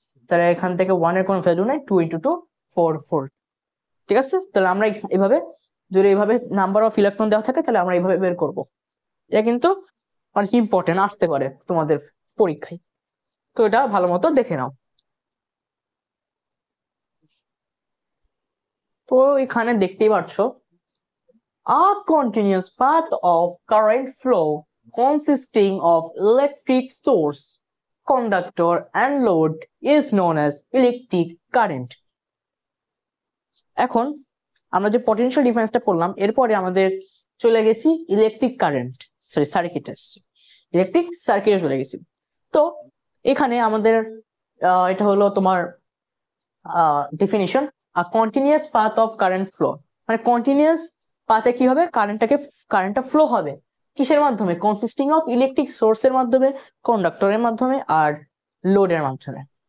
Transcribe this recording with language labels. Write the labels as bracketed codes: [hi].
[bn] তাহলে এখান থেকে 1 এর কোনো ভ্যালু নাই, 2 ইন্টু 2 4 ভোল্ট, ঠিক আছে। তাহলে আমরা এইভাবে, যদি এইভাবে নাম্বার অফ ইলেকট্রন দেওয়া থাকে তাহলে আমরা এইভাবে বের করব। এটা কিন্তু অনেক ইম্পর্টেন্ট, আসতে পারে তোমাদের পরীক্ষায়, তো এটা ভালো মতো দেখে নাও। তো এখানে দেখতেই পাচ্ছ [en] a continuous path of current flow consisting of electric source, conductor and load is known as electric current. [bn] এখন আমরা যে পটেনশিয়াল ডিফারেন্সটা করলাম এরপরে আমাদের চলে গেছি ইলেকট্রিক কারেন্ট, সরি সার্কিটে, ইলেকট্রিক সার্কিটে চলে গেছি। তো এখানে আমাদের এটা হলো তোমার definition, a continuous path of current flow, মানে কন্টিনিউয়াস পাথে কি হবে, কারেন্টটা ফ্লো হবে কিসের মাধ্যমে, কনসিস্টিং অফ ইলেকট্রিক সোর্সের মাধ্যমে, কন্ডাক্টরের মাধ্যমে আর লোডের মাধ্যমে।